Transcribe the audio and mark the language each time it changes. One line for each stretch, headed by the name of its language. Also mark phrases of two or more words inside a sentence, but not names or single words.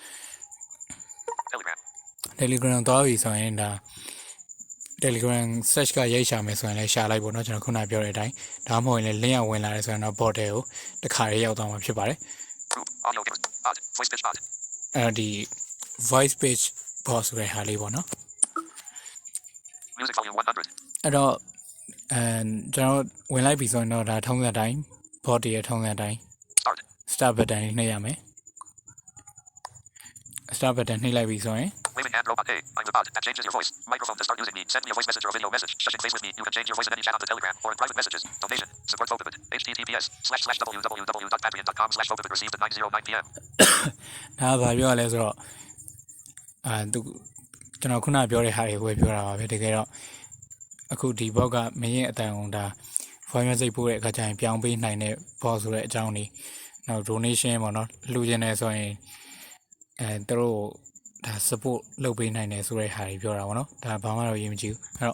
Burmese: Telegram တောင်းပြီဆိုရင်ဒါ Telegram search ကရိုက်ရှာမယ်ဆိုရင်လည်းရှာလိုက်ပေါ့နော်ကျွန်တော်ခုနပြောတဲ့အတိုင်းဒါမှမဟုတ်ရင်လည်း link ဝင်လာတယ်ဆိုရင်တော့ bot တွေကိုတခါရေးရောက်သွားမှာဖြစ်ပါတယ်ဒီ
English: voice page bot
Burmese: ဆိုတဲ့ဟာလေးပေါ့နော်
English: Music volume 100
Burmese: အဲ့တော့ကျွန်တော်ဝင်လိုက်ပြီဆိုရင်တော့ဒါထုံးစံအတိုင်း bot ရဲ့ထုံးစံအတိုင်း
English: start button
Burmese: နှိပ်ရမယ်
English: start button
Burmese: နှိပ်လိုက်ပြီဆိုရင်
English: Waving hand robot. Hey, I'm the bot. That changes your voice. Microphone to start using me. Send me a voice message or a video message. Touching face with me. You can change your voice in any chat on the Telegram or in private messages. Donation. Support Phobibit. https://www.patreon.com/phobibit. Received at 9:09 p.m.
Burmese: ဒါဘာပြောရလဲဆိုတော့သူကျွန်တော်ခုနပြောတဲ့ဟာတွေကိုပဲပြောတာပါပဲတကယ်တော့အခုဒီ bot ကမင်းရဲ့အတန်အောင်ဒါ
English: voice message
Burmese: ပို့တဲ့အခါကျရင်ပြောင်းပေးနိုင်တဲ့ bot ဆိုတဲ့အကြောင်းလေးနောက် donation ပေါ့နော်လှူခြင်းနဲ့ဆိုရင်သူတို့ဒါ support လုပ်ပေးနိုင်တယ်ဆိုတဲ့ဟာတွေပြောတာပေါ့နော်ဒါဘာမှတော့ရေးမကြည့်ဘူးအဲ့တော့